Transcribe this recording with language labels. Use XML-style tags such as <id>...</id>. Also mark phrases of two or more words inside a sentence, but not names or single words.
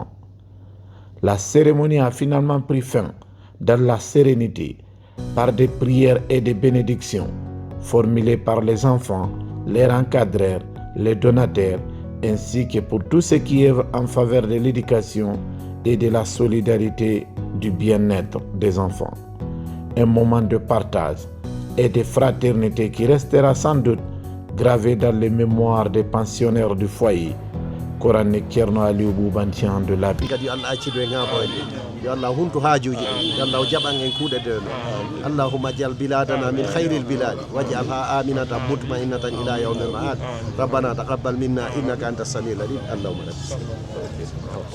<fr>La cérémonie a finalement pris fin dans la sérénité par des prières et des bénédictions formulées par les enfants, les encadreurs, les donateurs, ainsi que pour tous ceux qui œuvrent en faveur de l'éducation et de la solidarité du bien-être des enfants. Un moment de partage et de fraternité qui restera sans doute gravé dans les mémoires des pensionnaires du foyer coranique Thierno Aliou Boubantian de l'ABI.</fr> <ff>Allah huntu hajuji Allah jaban en kuude de</ff> <ar>اللهم اجعل بلادنا من خير البلاد واجعلها آمنة مطمئنة إلى يوم المعاد ربنا تقبل منا إنك أنت السميع العليم اللهم</ar>